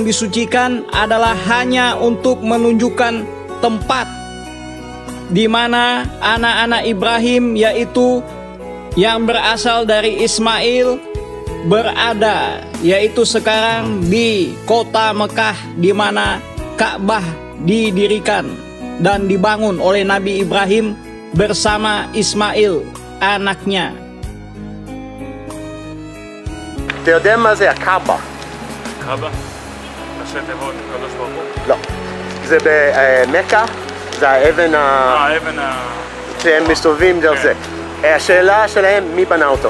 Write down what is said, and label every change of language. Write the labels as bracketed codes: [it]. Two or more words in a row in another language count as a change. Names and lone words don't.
[id] disucikan adalah hanya untuk menunjukkan tempat di mana anak-anak Ibrahim, yaitu yang berasal dari Ismail, berada, yaitu sekarang di kota Mekah di mana Ka'bah didirikan dan dibangun oleh Nabi Ibrahim bersama Ismail, anaknya. [he] אתה יודע מה זה הקאבה? קאבה? ראשי תיבות הקדוש ברוך הוא? לא. זה במכה, זה האבן האבן שהם מסתובבים דרך זה. השאלה שלהם, מי בנה אותו?